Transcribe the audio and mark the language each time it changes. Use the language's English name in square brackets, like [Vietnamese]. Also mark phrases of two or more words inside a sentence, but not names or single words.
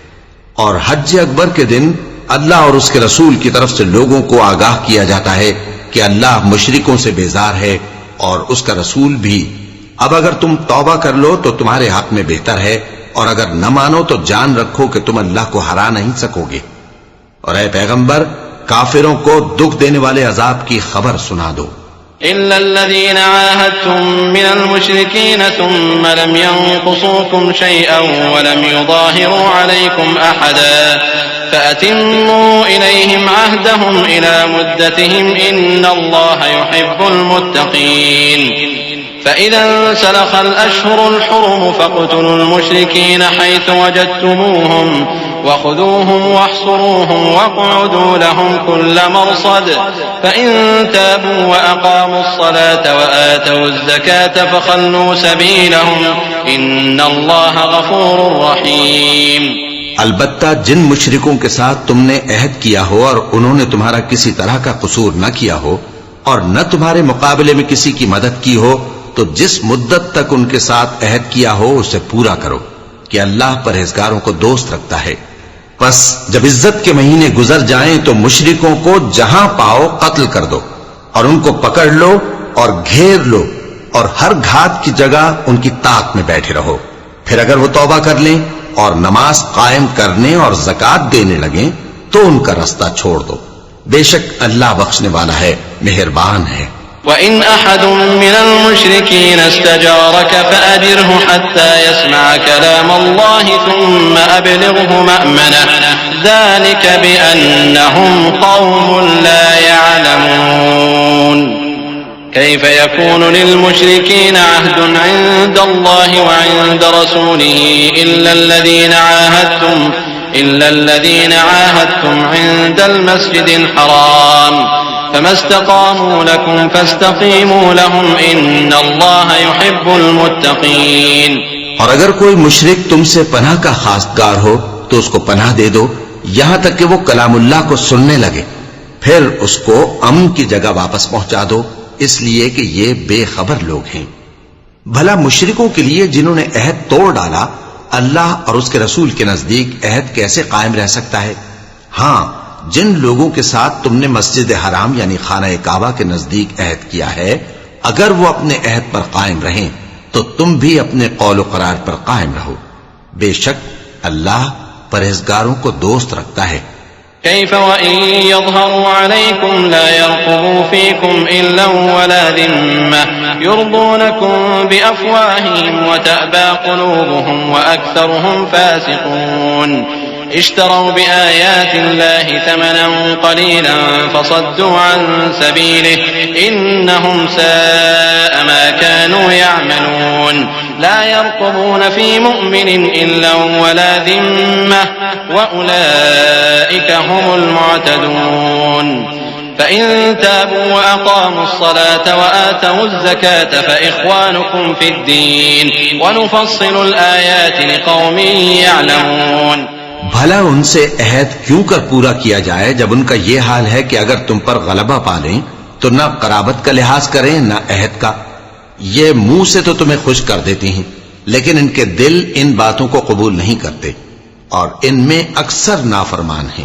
[Hindi] और हज अकबर के दिन अल्लाह और उसके रसूल की तरफ से लोगों को आगाह किया जाता है कि अल्लाह मुशरिकों से बेजार है और उसका रसूल भी। अब अगर तुम तौबा कर लो तो तुम्हारे हक में बेहतर है, और अगर न मानो तो जान रखो कि तुम अल्लाह को हरा नहीं सकोगे। और ऐ पैगंबर, काफिरों को दुख देने वाले अजाब की खबर सुना दो। [Arabic] إلا الذين عاهدتم من المشركين ثم لم ينقصوكم شيئا ولم يظاهروا عليكم أحدا فأتموا إليهم عهدهم إلى مدتهم إن الله يحب المتقين. فإذا انسلخ الأشهر الحرم فاقتلوا المشركين حيث وجدتموهم وخذوهم واحصروهم واقعدوا لهم كل مرصد فإن تابوا وأقاموا الصلاة وآتوا الزكاة فخلوا سبيلهم إن الله غفور رحيم. [Hindi] अलबत्ता जिन मुशरिकों के साथ तुमने अहद किया हो और उन्होंने तुम्हारा किसी तरह का कसूर न किया हो और न तुम्हारे मुकाबले में किसी की मदद की हो, तो जिस मुद्दत तक उनके साथ अहद किया हो उसे पूरा करो कि अल्लाह परहेजगारों को दोस्त रखता है। बस जब इज्जत के महीने गुजर जाएं तो मुशरिकों को जहां पाओ कत्ल कर दो और उनको पकड़ लो और घेर लो और हर घात की जगह उनकी ताक में बैठे रहो। फिर अगर वो तौबा कर लें और नमाज कायम करने और ज़कात देने लगें तो उनका रास्ता छोड़ दो। बेशक अल्लाह बख्शने वाला है, मेहरबान है। [Arabic] وإن أحد من المشركين استجارك فأجره حتى يسمع كلام الله ثم أبلغه مأمنه ذلك بأنهم قوم لا يعلمون. كيف يكون للمشركين عهد عند الله وعند رسوله إلا الذين عاهدتم عند المسجد الحرام فما استقاموا لكم فاستقيموا لهم إن الله يحب المتقين। [Hindi] और अगर कोई मुशरिक तुमसे पनाह का खासगार हो तो उसको पनाह दे दो यहां तक कि वो कलामुल्लाह को सुनने लगे, फिर उसको अमन की जगह वापस पहुंचा दो, इसलिए कि ये बेखबर लोग हैं। भला मुशरिकों के लिए जिन्होंने अहद तोड़ डाला, अल्लाह और उसके रसूल के नजदीक अहद कैसे कायम रह सकता है? हां, जिन लोगों के साथ तुमने मस्जिद हराम यानी खाना काबा के नजदीक अहद किया है, अगर वो अपने अहद पर कायम रहें तो तुम भी अपने कौल करार पर कायम रहो। बेशक अल्लाह परहेजगारों को दोस्त रखता है। [Arabic] كيف وإن يظهروا عليكم لا يرقبوا فيكم إلا ولا ذمة يرضونكم بأفواههم وتأبى قلوبهم وأكثرهم فاسقون. اشتروا بآيات الله ثمنا قليلا فصدوا عن سبيله إنهم ساء ما كانوا يعملون. لا يرقبون في مؤمن إلا ولا ذمة وأولئك هم المعتدون. فإن تابوا وأقاموا الصلاة وآتوا الزكاة فإخوانكم في الدين ونفصل الآيات لقوم يعلمون. [Hindi] भला उनसे अहद क्यों कर पूरा किया जाए जब उनका ये हाल है कि अगर तुम पर गलबा पालें तो न कराबत का लिहाज करें न अहद का। ये मुंह से तो तुम्हें खुश कर देती हैं, लेकिन इनके दिल इन बातों को कबूल नहीं करते और इनमें अक्सर नाफरमान हैं।